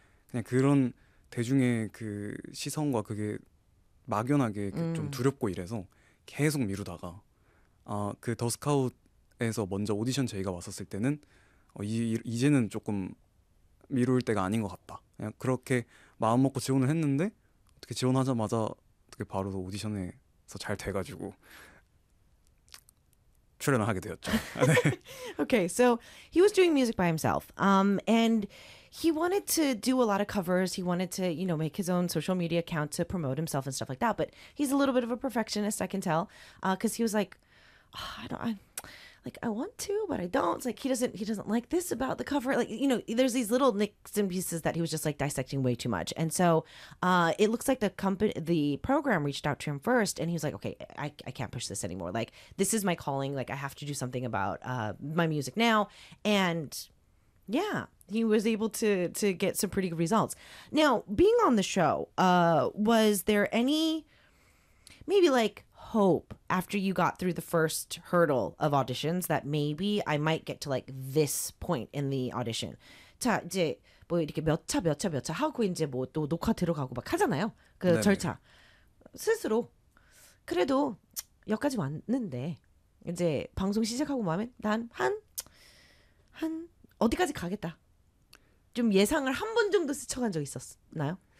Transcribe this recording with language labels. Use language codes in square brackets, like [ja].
[ko] 그냥 그런 대중의 그 시선과 그게 막연하게 좀 두렵고 이래서 계속 미루다가 아, 그더 스카웃에서 먼저 오디션 저희가 왔었을 때는 이제는 조금 미룰 때가 아닌 것 같다. 그냥 그렇게 마음 먹고 지원을 했는데 어떻게 지원하자마자 어떻게 바로 오디션에서 잘 돼가지고 출연을 하게 되었죠. [en] Okay, so he was doing music by himself. And he wanted to do a lot of covers. He wanted to, make his own social media account to promote himself and stuff like that. But he's a little bit of a perfectionist, I can tell, because he was like, oh, I don't, I want to, but I don't. It's like he doesn't like this about the cover. Like, there's these little nicks and pieces that he was just like dissecting way too much. And so, it looks like the program reached out to him first, and he was like, okay, I can't push this anymore. Like, this is my calling. Like, I have to do something about my music now. And yeah, he was able to get some pretty good results. Now, being on the show, was there any maybe like hope after you got through the first hurdle of auditions that maybe I might get to like this point in the audition? [ko] 자 이제 뭐 이렇게 몇차몇차몇차 하고 이제 뭐또 녹화 들어가고 막 하잖아요. 그 절차 스스로 그래도 여기까지 왔는데 이제 방송 시작하고 나면 난한 어디까지 가겠다 좀 예상을 한번 정도 스쳐간 적 있었나요?